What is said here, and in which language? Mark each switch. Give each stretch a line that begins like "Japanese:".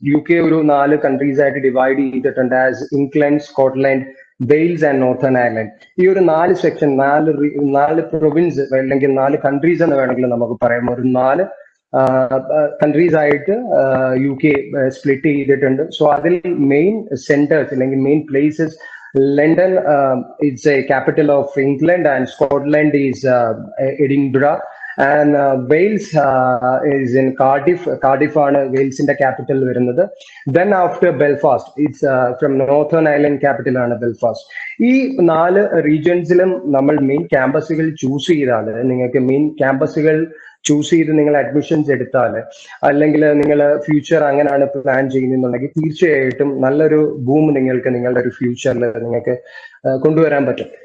Malayalam: UK ഒരു 4 countries ആയിട്ട് divide ചെയ്തിട്ടുണ്ട്, as England, Scotland, Wales and northern Ireland. ഈ ഒരു 4 സെക്ഷൻ, 4 പ്രൊവിൻസ് അല്ലെങ്കിൽ 4 countries എന്ന് വേണമെങ്കിൽ നമുക്ക് പറയാം. ഒരു 4 countries ആയിട്ട് UK സ്പ്ലിറ്റ് ചെയ്തിട്ടുണ്ട്. സോ അതിൽ മെയിൻ സെന്റേഴ്സ് അല്ലെങ്കിൽ main places,
English: London is a capital of England, and Scotland is Edinburgh, and Wales is in Cardiff.
Malayalam: Cardiff ആണ് വെയിൽസിന്റെ ക്യാപിറ്റൽ വരുന്നത്.
English: Then after Belfast, it's from Northern Ireland capital ആണ് Belfast.
Malayalam: ഈ 4 റീജിയൻസിലും നമ്മൾ main ക്യാമ്പസുകൾ choose ചെയ്താൽ, നിങ്ങൾക്ക് main ക്യാമ്പസുകൾ choose ചെയ്ത് നിങ്ങൾ admissions എടുത്താൽ, അല്ലെങ്കിൽ നിങ്ങൾ ഫ്യൂച്ചർ അങ്ങനെയാണ് പ്ലാൻ ചെയ്യുന്നുണ്ടെങ്കിൽ തീർച്ചയായിട്ടും നല്ലൊരു ബൂം നിങ്ങൾക്ക് നിങ്ങളുടെ ഒരു ഫ്യൂച്ചറിൽ നിങ്ങൾക്ക് കൊണ്ടുവരാൻ പറ്റും.